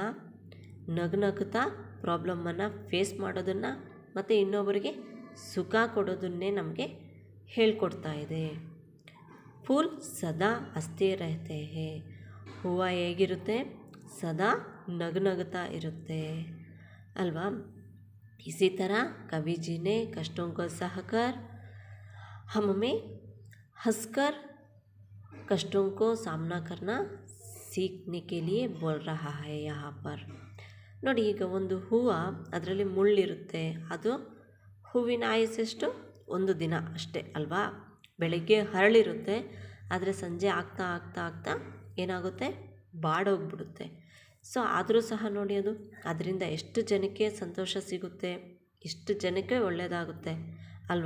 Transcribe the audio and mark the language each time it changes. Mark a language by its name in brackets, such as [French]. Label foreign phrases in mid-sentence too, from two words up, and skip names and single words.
[Kannada] ನಗ್ನಗ್ತಾ ಪ್ರಾಬ್ಲಮ್ಮನ್ನು ಫೇಸ್ ಮಾಡೋದನ್ನು ಮತ್ತು ಇನ್ನೊಬ್ಬರಿಗೆ ಸುಖ ಕೊಡೋದನ್ನೇ ನಮಗೆ ಹೇಳ್ಕೊಡ್ತಾ ಇದೆ. [Hindi] फूल सदा हंसते रहते हैं, [Kannada] ಹೂವು ಹೇಗಿರುತ್ತೆ? ಸದಾ ನಗ್ನಗ್ತಾ ಇರುತ್ತೆ ಅಲ್ವಾ? [Hindi] इसी तरह कवि जी ने कष्टों को सहकर हमें हंसकर कष्टों को सामना करना सीखने के लिए बोल रहा है यहाँ पर. [Kannada] ನೋಡಿ, ಈಗ ಒಂದು ಹೂವು ಅದರಲ್ಲಿ ಮುಳ್ಳಿರುತ್ತೆ, ಅದು ಹೂವಿನ ಆಯುಸ್ಸೆಷ್ಟು? ಒಂದು ದಿನ ಅಷ್ಟೇ ಅಲ್ವಾ? ಬೆಳಗ್ಗೆ ಹರಳಿರುತ್ತೆ, ಆದರೆ ಸಂಜೆ ಆಗ್ತಾ ಆಗ್ತಾ ಆಗ್ತಾ ಏನಾಗುತ್ತೆ? ಬಾಡೋಗ್ಬಿಡುತ್ತೆ. ಸೊ ಆದರೂ ಸಹ ನೋಡಿ, ಅದು ಅದರಿಂದ ಎಷ್ಟು ಜನಕ್ಕೆ ಸಂತೋಷ ಸಿಗುತ್ತೆ, ಎಷ್ಟು ಜನಕ್ಕೆ ಒಳ್ಳೆಯದಾಗುತ್ತೆ ಅಲ್ವಾ?